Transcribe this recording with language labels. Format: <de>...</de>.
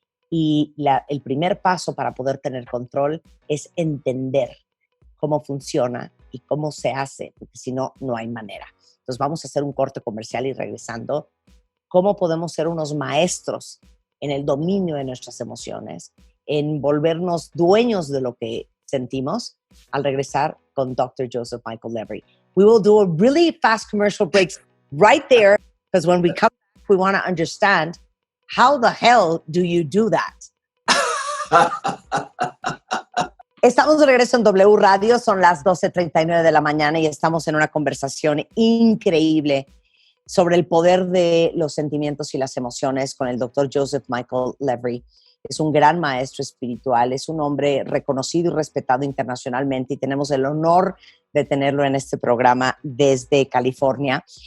<es>Y el primer paso para poder tener control es entender cómo funciona y cómo se hace, porque si no, no hay manera. Entonces vamos a hacer un corte comercial y regresando, ¿cómo podemos ser unos maestros en el dominio de nuestras emociones, en volvernos dueños de lo que sentimos, al regresar con Dr. Joseph Michael Levry.</es> <en>We will do a really fast commercial break right there, because when we come back, we want to understand how the hell do you do that?</en> <es>Estamos de regreso en W Radio, son las 12:39 de la mañana y estamos en una conversación increíble sobre el poder de los sentimientos y las emociones con el Dr. Joseph Michael Levry. Es un gran maestro espiritual, es un hombre reconocido y respetado internacionalmente y tenemos el honor de tenerlo en este programa desde California.</es>